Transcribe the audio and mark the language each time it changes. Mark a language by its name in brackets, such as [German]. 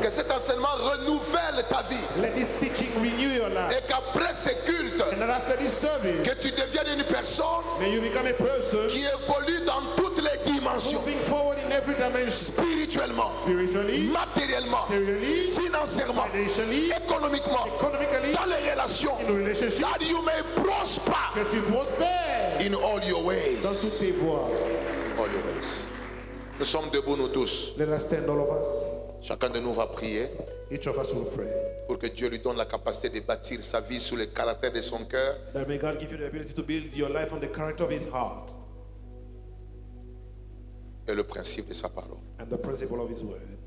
[French] Que cet enseignement renouvelle ta vie. [English] Let this teaching renew your life. [French] Et qu'après ce culte, [English] And then after this service, [French] que tu deviennes une personne [English] may you become a person [French] qui évolue dans toutes les dimensions. [English] moving forward in every dimension, [French] Spirituellement, [English] spiritually, [French] matériellement, [English] materially, [French] financièrement, [English] financially, [French] économiquement, [English] economically, [French] dans les relations. [English] in relationship, That you may prosper [French] que tu prospères [English] in all your [French] dans [English] ways. [French] toutes tes voies. [English] All your ways. [French] Nous sommes debout, nous tous. [English] Let us stand, all of us. [French] Chacun de nous va prier [English] Each of us will pray. [French] pour que Dieu lui donne la capacité de bâtir sa vie sur le caractère de son cœur. [English] That may God give you the ability to build your life on the character of His heart [French] Et le principe de sa parole. [English] and the principle of His word.